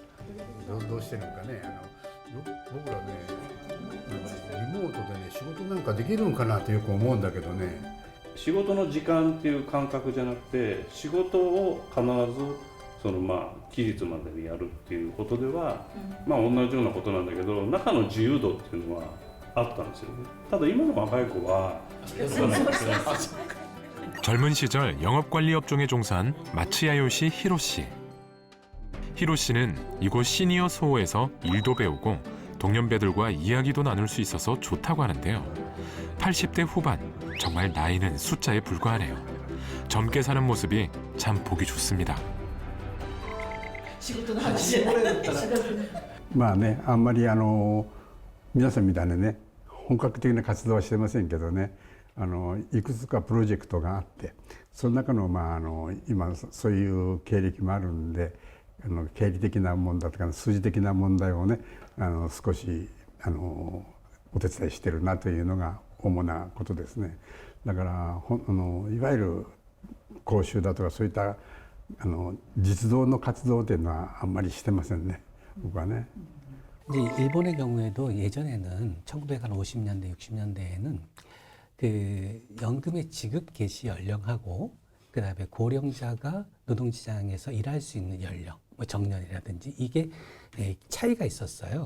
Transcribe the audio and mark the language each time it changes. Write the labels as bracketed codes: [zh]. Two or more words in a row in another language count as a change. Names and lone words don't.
[ja] どうしてるのかね、僕らね、リモートでね、仕事なんかできるんかなってよく思うんだけどね。仕事の時間っていう感覚じゃなくて、仕事を必ず期日までにやるっていうことでは、同じようなことなんだけど、中の自由度っていうのはあったんですよね。ただ今の若い子は [ko] 젊은 시절 영업관리 업종에 종사한 마츠야요시 히로 씨. 히로 씨는 이곳 시니어 소호에서 일도 배우고 동년배들과 이야기도 나눌 수 있어서 좋다고 하는데요. 80대 후반, 정말 나이는 숫자에 불과하네요. 젊게 사는 모습이 참 보기 좋습니다. [ja] 仕事の話じゃない。まあね、あんまり皆さんみたいにね、本格的な活動はしてませんけどね、いくつかプロジェクトがあって、その中の今そういう経歴もあるんで、経理的な問題とか数字的な問題をね、少しお手伝いしてるなというのが主なことですね。だからいわゆる講習だとかそういった実動の活動というのはあんまりしてませんね、僕はね。 [ko] 이제 일본의 경우에도 예전에는 1950년대, 60년대에는 그 연금의 지급 개시 연령하고 그다음에 고령자가 노동시장에서 일할 수 있는 연령, 뭐 정년이라든지 이게 차이가 있었어요.